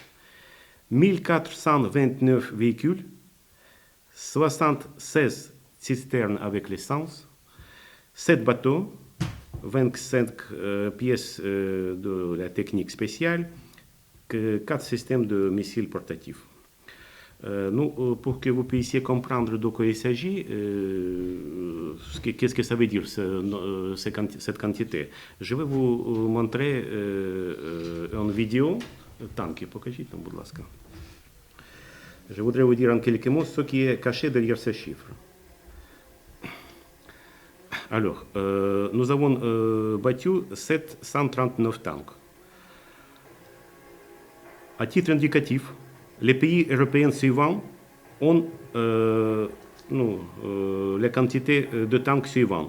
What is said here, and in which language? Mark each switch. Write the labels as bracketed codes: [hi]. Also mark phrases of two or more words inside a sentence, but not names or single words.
[fr] 1429 véhicules, 76 cisternes avec l'essence, 7 bateaux, 25 pièces de la technique spéciale, 4 systèmes de missiles portatifs. Pour que vous puissiez comprendre de quoi il s'agit, qu'est-ce que ça veut dire cette quantité, je vais vous montrer une vidéo. [uk] Танки, покажіть нам, будь ласка. [fr] Je voudrais vous dire en quelques mots ce qui est caché derrière ces chiffres. Alors, nous avons battu 739 tanks. À titre indicatif, Les pays européens suivants ont les quantités de tanks suivantes.